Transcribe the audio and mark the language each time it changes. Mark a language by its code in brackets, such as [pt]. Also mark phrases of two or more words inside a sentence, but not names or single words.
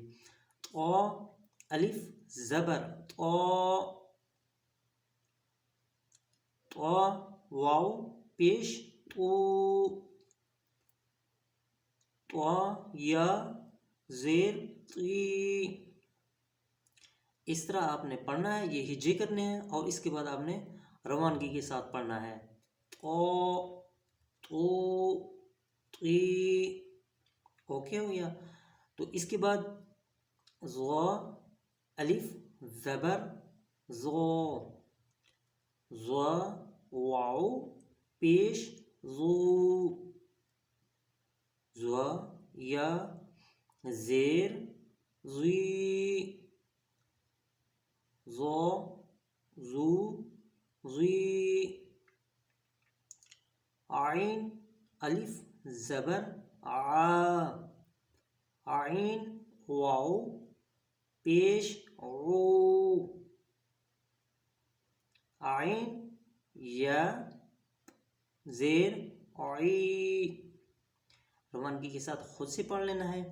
[ur] تو الف زبر تو، تو واو پیش تو، تو یا زیر تی، اس طرح آپ نے پڑھنا ہے، یہ ہجے کرنے ہیں اور اس کے بعد آپ نے روانگی کے ساتھ پڑھنا ہے۔ تو تو تی، اوکے ہو گیا۔ تو اس کے بعد زو الف زبر زو، زو واو پیش زو، زو یا زیر زی، زو زو زی، عین الف زبر آ، عین واو پیش عو، عین یا زیر عی، روانگی کے ساتھ خود سے پڑھ لینا ہے۔